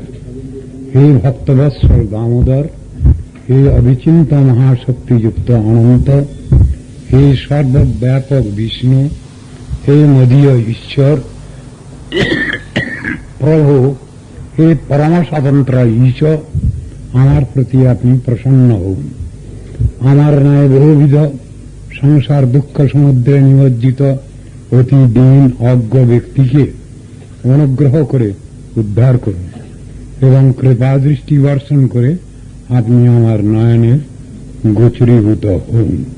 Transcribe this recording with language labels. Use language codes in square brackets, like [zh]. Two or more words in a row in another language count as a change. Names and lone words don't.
[bn] হে ভক্তবৎসল দামোদর, হে অভিচিন্ত মহাশক্তি যুক্ত অনন্ত, হে সর্বব্যাপক বিষ্ণু, হে মদীয় ঈশ্বর প্রভু, হে পরম স্বতন্ত্র ঈশ্বর, আমার প্রতি আপনি প্রসন্ন হন। আমার ন্যায় বহুবিধ সংসার দুঃখ সমুদ্রে নিমজ্জিত অতি দীন অজ্ঞ ব্যক্তিকে অনুগ্রহ করে উদ্ধার করুন এবং কৃপা দৃষ্টি বর্ষণ করে আপনি আমার নয়নের গোচরীভূত হন।